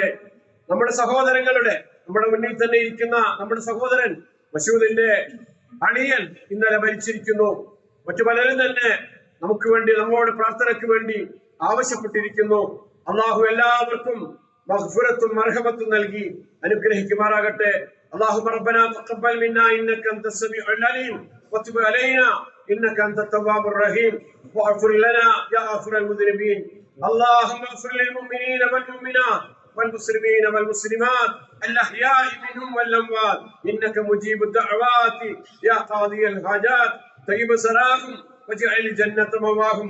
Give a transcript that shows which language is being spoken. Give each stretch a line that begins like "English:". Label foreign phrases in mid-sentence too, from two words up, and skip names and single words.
Malayalam: നമ്മുടെ സഹോദരങ്ങളുടെ, നമ്മുടെ മുന്നിൽ തന്നെ ഇരിക്കുന്ന നമ്മുടെ സഹോദരൻ മസൂദിന്റെ അണിയൻ ഇന്നലെ മരിച്ചിരിക്കുന്നു. മറ്റു പലരും തന്നെ നമുക്ക് വേണ്ടി, നമ്മളുടെ പ്രാർത്ഥനയ്ക്ക് വേണ്ടി ആവശ്യപ്പെട്ടിരിക്കുന്നു. അള്ളാഹു എല്ലാവർക്കും മഗ്ഫിറത്തും മർഹമത്തും നൽകി അനുഗ്രഹിക്കുമാറാകട്ടെ.
Arabic: اللهم ربنا تقبل منا انك انت السميع العليم وتب علينا انك انت التواب الرحيم واغفر لنا يا غافر المذنبين. اللهم اغفر للمؤمنين والمؤمنات والمسلمين والمسلمات الاحياء منهم والاموات انك مجيب الدعوات يا قاضي الحاجات طيب سراهم واجعل الجنه مواهم.